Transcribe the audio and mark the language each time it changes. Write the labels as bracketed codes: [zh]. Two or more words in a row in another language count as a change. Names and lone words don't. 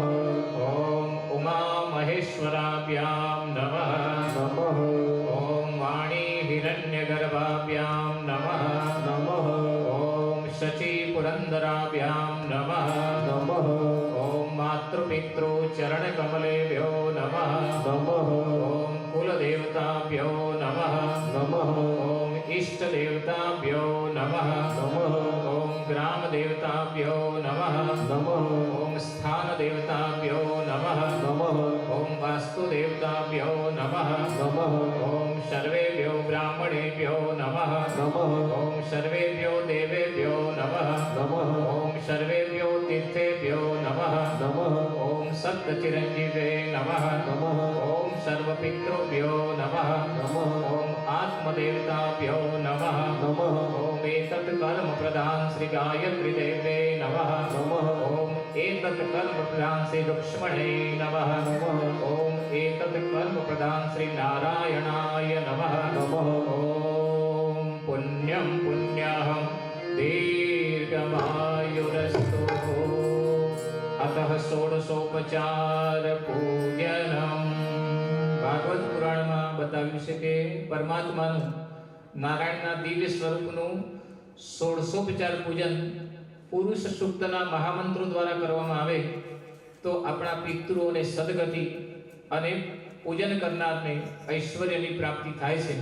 [sa] ઓમ ઉમા મહેશ્વરાભ્યામ નમઃ नमः ઓમ વાણી હિરણ્યગર્ભાભ્યામ નમઃ नमः ઓમ શચી પુરંદરાભ્યામ નમઃ नमः ઓમ માતૃપિતૃ ચરણકમલેભ્યો નમઃ नमः ઓમ કુલદેવતાભ્યો નમઃ नमः ઓમ ઇષ્ટદેવતાભ્યો નમઃ नमः ઓમ ગ્રામદેવતાભ્યો નમઃ नमः ઓમ સ્થાનદેવતાભ્યો નમઃ नमः ઓમ વાસ્તુદેવતાભ્યો નમઃ नमः ઓમ સર્વેભ્યો બ્રાહ્મણેભ્યો નમઃ नमः ઓમ સર્વેભ્યો દેવેભ્યો નમઃ नमः ઓમ સર્વેભ્યો તીર્થેભ્યો નમઃ नमः ઓમ સપ્તચિરંજીવે નમઃ नमः ઓમ સર્વપિતૃભ્યો નમઃ नमः ઓમ આત્મદેવતાભ્યો નમઃ नमः ઓમ एतत् कर्म प्रधान श्री गायत्री देवे नमः नमः ओम एतत् कर्म प्रधान श्री लक्ष्मणे नमः ओम एतत् कर्म प्रधान श्री नारायणाय नमः नमः ओम पुण्यं पुण्यहं दीर्घमायुरस्तु अतः षोडशोपचार पूजनम। [gu] ભાગવત પુરાણમાં બતાવ્યું છે કે પરમાત્માનું નારાયણના દિવ્ય સ્વરૂપનું 16ઉપચાર પૂજન પુરુષ સૂક્તના મહામંત્રો દ્વારા કરવામાં આવે તો આપણા પિતૃઓને સદગતિ અને પૂજન કરનારને ઐશ્વર્યની પ્રાપ્તિ થાય છે।